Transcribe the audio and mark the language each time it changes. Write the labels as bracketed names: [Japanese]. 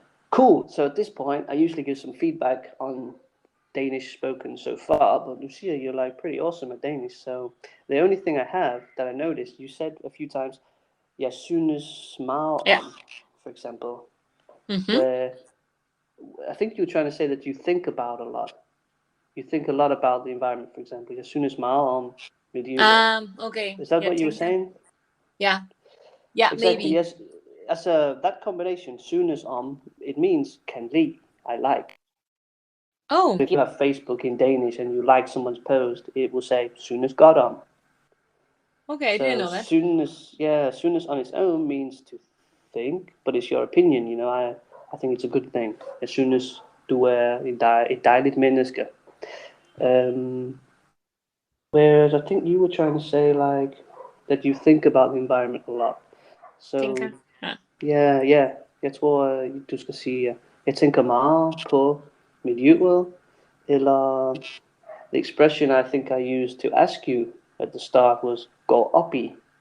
[English] Cool. So at this point, I usually give some feedback on Danish spoken so far, but Lucia, you're like pretty awesome at Danish. So the only thing I have that I noticed, you said a few times, [Danish] jeg synes meget om, [English] for example, where I think you were trying to say that you think about a lot. You think a lot about the environment, for example. [Danish] Jeg synes meget om miljøet. [English] Okay. Is that what you were saying? Yeah. Yeah, exactly, maybe. Yes. As that combination, [Danish] synes om, [English] it means [Danish] can lide, [English] I like. Oh. If you have Facebook in Danish and you like someone's post, it will say [Danish] synes godt om. [English] Okay, I didn't know that. Synes on its own means to think, but it's your opinion, you know. I think it's a good thing. [Danish] Jeg synes du er et dejligt menneske. [English] Whereas I think you were trying to say like that you think about the environment a lot. So [Danish] Tænker. [English] Yeah. [Danish] Jeg tror du skal sige jeg tænker meget på miljøet, eller [English] the expression I think I used to ask you at the start was [Danish] go op i.